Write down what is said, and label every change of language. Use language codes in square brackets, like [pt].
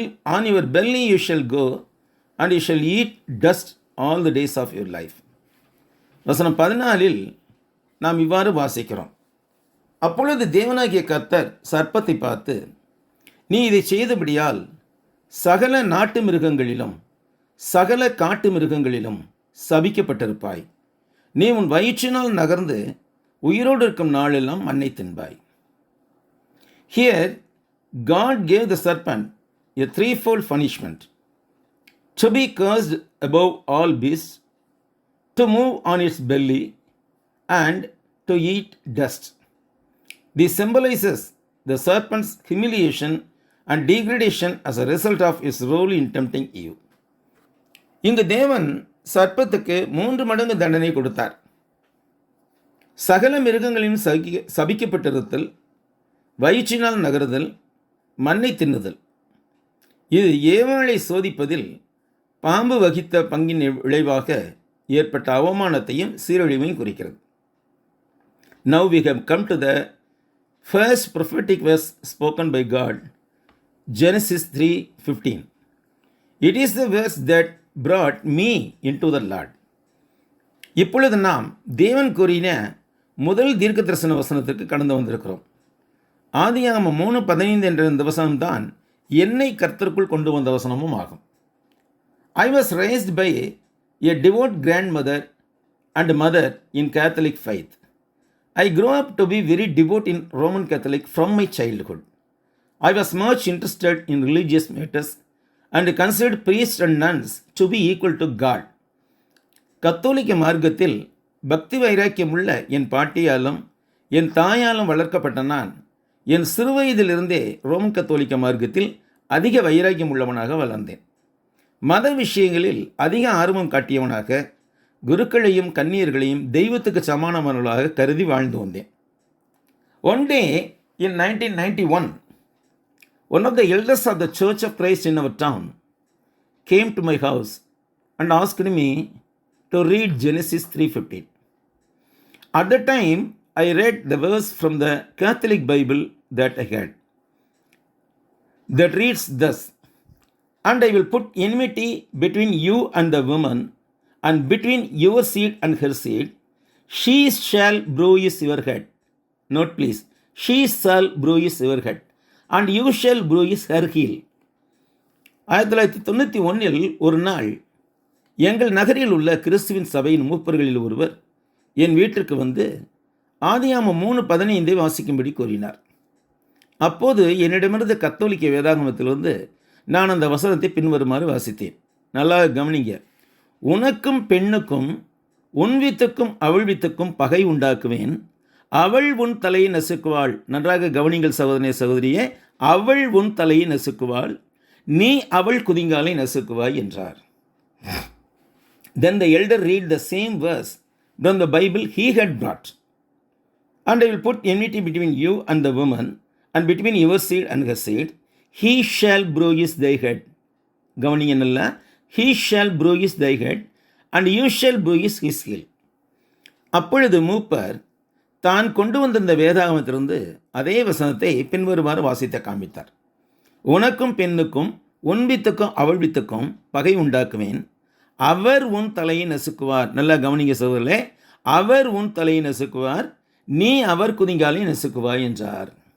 [en] On your belly you shall go, and you shall eat dust all the days of your life." [ta] வசனம் 14 நாம் இவ்வாறு வாசிக்கிறோம். அப்பொழுது தேவனாகிய கர்த்தர் சர்ப்பத்தை பார்த்து, நீ இதை செய்தபடியால் சகல நாட்டு மிருகங்களிலும் சகல காட்டு மிருகங்களிலும் சபிக்கப்பட்டிருப்பாய். நீ உன் வயிற்றினால் நகர்ந்து உயிரோடு இருக்கும் நாளெல்லாம் மண்ணை தின்பாய். [en] Here God gave the serpent a threefold punishment: to be cursed above all beasts, to move on its belly, and to eat dust. This symbolizes the serpent's humiliation and degradation as a result of his role in tempting Eve. [ta] இங்கு தேவன் சர்ப்பத்துக்கு 3 மடங்கு தண்டனை கொடுத்தார். சகல மிருகங்களின் சபிக்கப்பட்டிருத்தல், வயிற்றினால் நகருதல், மண்ணை தின்னுதல். இது ஏவாளை சோதிப்பதில் பாம்பு வகித்த பங்கின் விளைவாக ஏற்பட்ட அவமானத்தையும் சீரழிவையும் குறிக்கிறது. [en] Now we have come to the first prophetic verse spoken by God, Genesis 3:15. It is the verse that brought me into the Lord. [ta] இப்பொழுது நாம் தேவன் கூறின முதல் தீர்க்க தரிசன வசனத்திற்கு கடந்து வந்திருக்கிறோம். ஆதியாகமம் 3:15 என்ற இந்த வசனம்தான் என்னை கர்த்தருக்குள் கொண்டு வந்த வசனமும் ஆகும். [en] I was raised by a devout grandmother and mother in Catholic faith. I grew up to be very devout in Roman Catholic from my childhood. I was much interested in religious matters and considered priests and nuns to be equal to God. [ta] கத்தோலிக்க மார்க்கத்தில் பக்தி வைராக்கியமுள்ள என் பாட்டியாலும் என் தாயாலும் வளர்க்கப்பட்ட நான் என் சிறுவயதிலிருந்தே Roman கத்தோலிக்க மார்க்கத்தில் அதிக வைராக்கியம் உள்ளவனாக வளர்ந்தேன். மத விஷயங்களில் அதிக ஆர்வம் காட்டியவனாக குருக்களையும் கன்னியர்களையும் தெய்வத்துக்கு சமானமானவர்களாக கருதி வாழ்ந்து வந்தேன். [en] One day in 1991, one of the elders of the Church of Christ in our town came to my house and asked me to read Genesis 3:15. At the time, I read the verse from the Catholic Bible that I had, that reads thus, "And I will put enmity between you and the woman, and between your seed and her seed. She shall bruise your head." Note please, she shall bruise your head, and you shall bruise her heel. [ta] 1991 ஒரு நாள் எங்கள் நகரில் உள்ள கிறிஸ்துவின் சபையின் மூப்பர்களில் ஒருவர் என் வீட்டிற்கு வந்து ஆதியாகமம் 3:15 வாசிக்கும்படி கூறினார். அப்போது என்னிடமிருந்து கத்தோலிக்க வேதாகமத்திலிருந்து நான் அந்த வசனத்தை பின்வருமாறு வாசித்தேன். நல்லா கவனிங்க. உனக்கும் பெண்ணுக்கும் உன் வித்துக்கும் அவள் வித்துக்கும் பகை உண்டாக்குவேன், அவள் உன் தலையை நசுக்குவாள். நன்றாக கவனிங்கள் சகோதரனே சகோதரியே, அவள் உன் தலையை நசுக்குவாள், நீ அவள் குதிங்காலை நசுக்குவாய் என்றார். [en] Then the elder read the same verse from the Bible he had brought. "And I will put enmity between you and the woman, and between your seed and her seed. He shall bruise thy head." [ta] கவனிங்க நல்லா. [en] He shall bruise thy head, and you shall bruise his heel. [ta] அப்பொழுது மூப்பர் தான் கொண்டு வந்திருந்த வேதாகமத்திலிருந்து அதே வசனத்தை பின்வருமாறு வாசித்த காண்பித்தார். உனக்கும் பெண்ணுக்கும் உன் வித்துக்கும் அவள் வித்துக்கும் பகை உண்டாக்குவேன், அவர் உன் தலையை நசுக்குவார். நல்லா கவனிங்க சகோதரர்களே, அவர் உன் தலையை நசுக்குவார், நீ அவர் குதிங்காலை நசுக்குவாய் என்றார்.